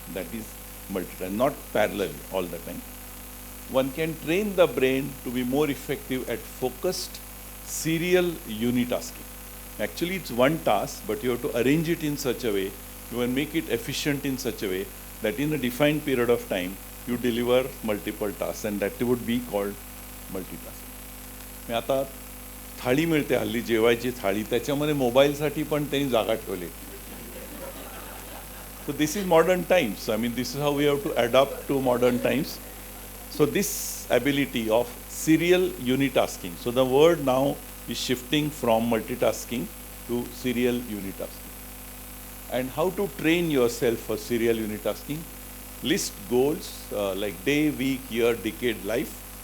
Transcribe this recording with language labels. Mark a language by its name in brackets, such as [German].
[English] That is multitasking, not parallel all the time. One can train the brain to be more effective at focused serial unitasking. Actually, it's one task, but you have to arrange it in such a way, you will make it efficient in such a way that in a defined period of time, you deliver multiple tasks, and that would be called multitasking. [Marathi] मी आता थाळी मिळते हल्ली जेवायची थाळी, त्याच्यामध्ये मोबाईलसाठी पण त्यांनी जागा ठेवली. [English] So this is modern times. I mean, this is how we have to adapt to modern times. So this ability of serial unitasking. So the word now is shifting from multitasking to serial unitasking. And how to train yourself for serial unitasking? List goals like day, week, year, decade, life.